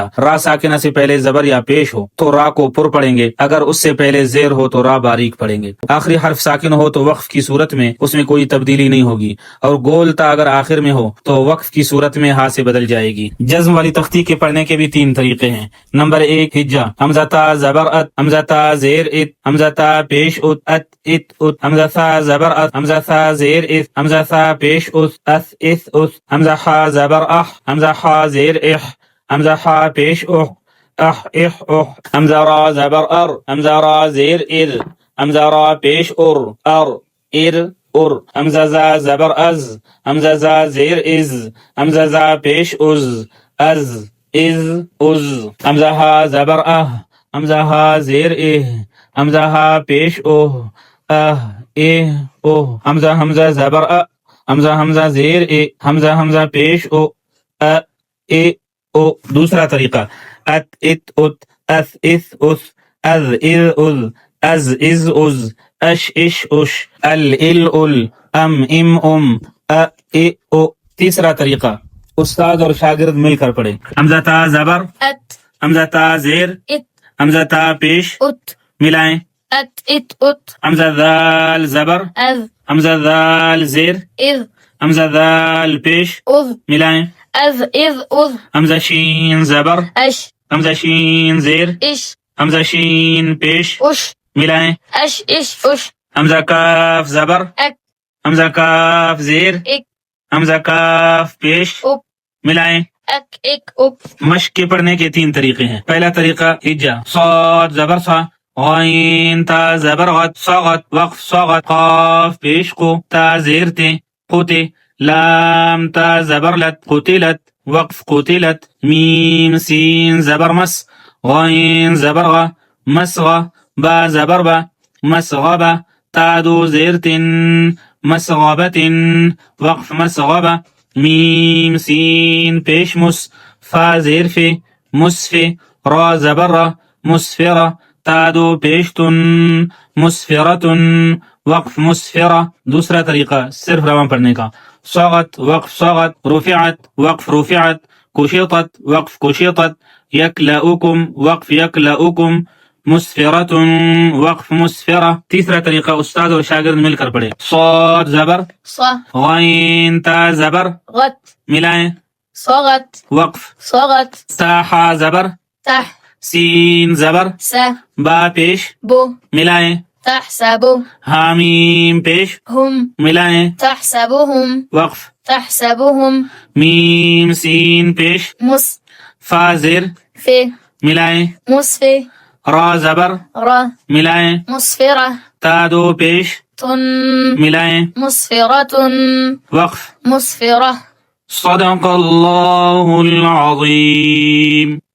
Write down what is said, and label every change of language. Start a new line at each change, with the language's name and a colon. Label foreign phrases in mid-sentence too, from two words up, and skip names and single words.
Urdu: را ساکنہ سے پہلے زبر یا پیش ہو تو را کو پر پڑھیں گے، اگر اس سے پہلے زیر ہو تو را باریک پڑھیں گے۔ آخری حرف ساکن ہو تو وقف کی صورت میں اس میں کوئی تبدیلی نہیں ہوگی، اور گول تا اگر آخر میں ہو تو وقف کی صورت میں ہا سے بدل جائے گی۔ جزم والی تختی کے پڑھنے کے بھی تین طریقے ہیں۔ نمبر 1 ہجا، حمزہ تا زبر ات، حمزہ تا زیر ات، حمزہ تا پیش ات، ات ات ات، حمزہ تا زبر ات، حمزہ تا زیر اس، حمزہ تا پیش اس، اس اس اس، حمزہ ہا زبر اح، حمزہ ہا زیر اح، حمزہ ہا پیش اح، اح اح اح، حمزہ را زبر ار، حمزہ را زیر ار، حمزہ را پیش ار، ار ار ار، حمزہ زا زبر از، حمزہ زا زیر از، حمزہ زا پیش از، از از، حمزہ ہا زبر اہ، حمزہ ہا زیر اہ، حمزہ ہا پیش اوہ، اہ اہ اوہ، حمزہ حمزہ زبر ا، حمزہ حمزہ زیر اے، حمزہ حمزہ پیش او، ا اے او۔ دوسرا طریقہ ات ات ات، اس اس اس، از از از، از از، اش اش اش، ال ال ال، ام ام ام، ا ا او۔ تیسرا طریقہ استاد اور شاگرد مل کر پڑھے۔ حمزہ تا زبر ات، حمزہ تا زیر، ات، حمزہ تا پیش ات، ملائیں، ات ات ات، حمزہ ذال زبر، از، حمزہ ذال زیر، از، حمزہ ذال پیش از، ملائیں، از از از، حمزہ شین زبر، اش، حمزہ شین زیر، اش، حمزہ شین پیش اش، ملائیں، اش اش اش، حمزہ کاف زبر، اک، حمزہ کاف زیر، اک، حمزہ کاف پیش اک، ملائیں۔ اک اک اک۔ مشق کے پڑھنے کے تین طریقے ہیں۔ پہلا طریقہ ہجا، صاد زبر سا، غین تا زبر غت، صغت وقف صغت، قاف پیش کو، تا زیر تے، قوتے، لام تا زبر لت، قتلت، وقف قتلت میم سین زبر مس غین زبر غ مسغ با زبر با مسغبہ تادو زیرتن مسغبتن وقف مسغبہ میم سین پیش مس فا زیر فی مسف را زبر را مسفرہ تادو پیشتن مسفرتن وقف مسفرہ. دوسرا طریقہ صرف رواں پڑھنے کا. صغت وقف صغت رفعت وقف رفعت کشطت وقف کشطت یکلؤکم وقف یکلؤکم مسفرۃ وقف مسفرہ. تیسرا طریقہ استاد اور شاگرد مل کر پڑھے. صاد زبر صا غین تا زبر غت ملائیں صغت وقف صغت تا حا زبر تح سین زبر سا با پیش بو ملائیں تحسب حامیم پیش هم ملائیں تحسبهم وقف تحسبهم میم سین پیش مس فا زیر في ملائیں مسفي را زبر را ملائیں مسفرة تا دو پیش تن ملائیں مسفرة وقف مسفرة.
Arabic: صدق اللہ العظیم.